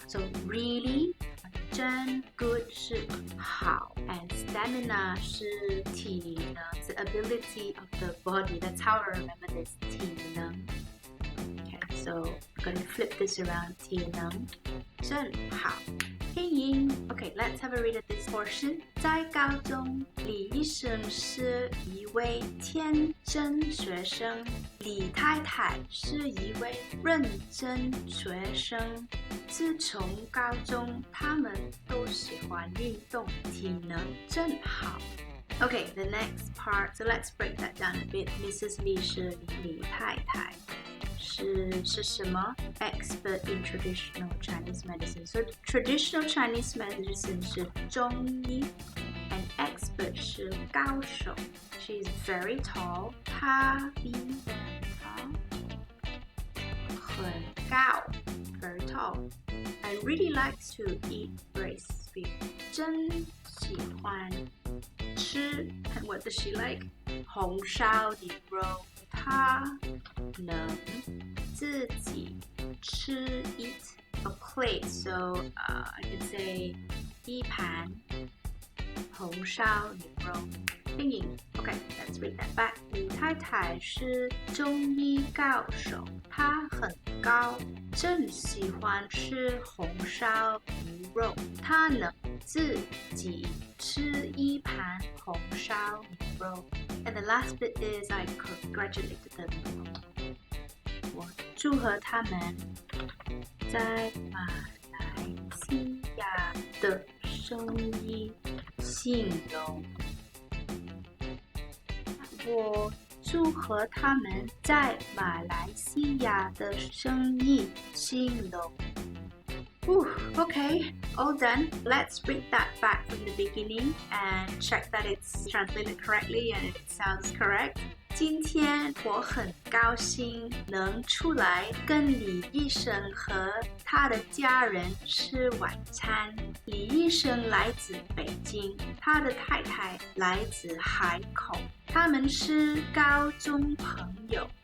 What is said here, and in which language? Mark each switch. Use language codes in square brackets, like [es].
[en] So really [zh] 真 [en] good [zh] 是好 [en] and stamina [zh] 是体能 [en] the ability of the body. That's how I remember this [zh] 体能. [en] Okay, so I'm going to flip this around [zh] 体能真好拼音 [en] Okay, let's have a read of this portion. [zh] 在高中，李医生是一位天真学生，李太太是一位认真学生。自从高中，他们都喜欢运动，体能真好。 [en] Okay, the next part. So let's break that down a bit. Mrs. Lee [zh] 是李太太。是什么 [en] expert in traditional Chinese medicine. So traditional Chinese medicine [zh] 是中医 [en] and expert [zh] 是高手. [en] She's very tall. [zh] 她比人很高 [en] very tall and really likes to eat rice beef. [zh] 真喜欢吃 [en] and what does she like? [zh] 红烧牛肉她能自己吃 [en] eat a plate. So I can say [zh] 一盘红烧牛肉拼音 [en] Okay, let's read that back. [zh] 李太太是中医高手，她很高，正喜欢吃红烧牛肉，她能自己吃一盘红烧牛肉。 [en] And the last bit is I congratulated them. [zh] 我祝贺他们在马来西亚的生意兴隆。我祝贺他们在马来西亚的生意兴隆。 [en] Okay, all done. Let's read that back from the beginning and check that it's translated correctly and it sounds correct. [zh] 今天我很高兴能出来跟李医生和他的家人吃晚餐。李医生来自北京，他的太太来自海口，他们是高中朋友。